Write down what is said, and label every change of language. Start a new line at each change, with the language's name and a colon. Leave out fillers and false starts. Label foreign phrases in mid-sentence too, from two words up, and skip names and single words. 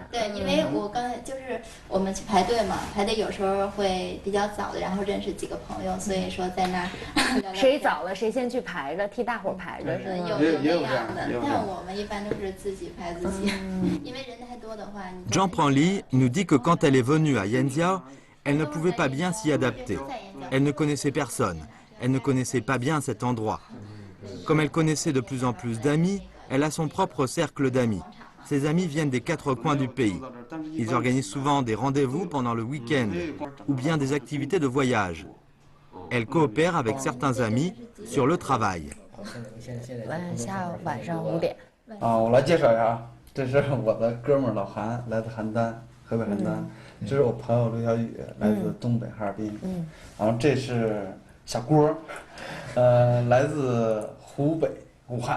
Chinese: 对，因为我刚才就是我们去排队嘛，排队有时候会比较早的，然后认识几个朋友，所以说在那儿谁早了谁先去排着，替大伙排着是吗？有那样的，但我们一般都是自己排自己，因为人太多的话。
French: Zhang Prangli nous dit que quand elle est venue à Yanjiao, elle ne pouvait pas bien s'y adapter. Elle ne connaissait personne. Elle ne connaissait pas bien cet endroit. Comme elle connaissait de plus en plus d'amis, elle a son propre cercle d'amis. Ses amis viennent des 4 coins du pays. Ils organisent souvent des rendez-vous pendant le week-end ou bien des activités de voyage. Elle coopère avec certains amis sur le travail.
Chinese: 晚上5点。我来介绍一下，这是我的哥们儿老韩，来自邯郸，河北邯郸。这是我朋友刘小雨，来自东北哈尔滨。然后这是小郭，来自湖北武汉。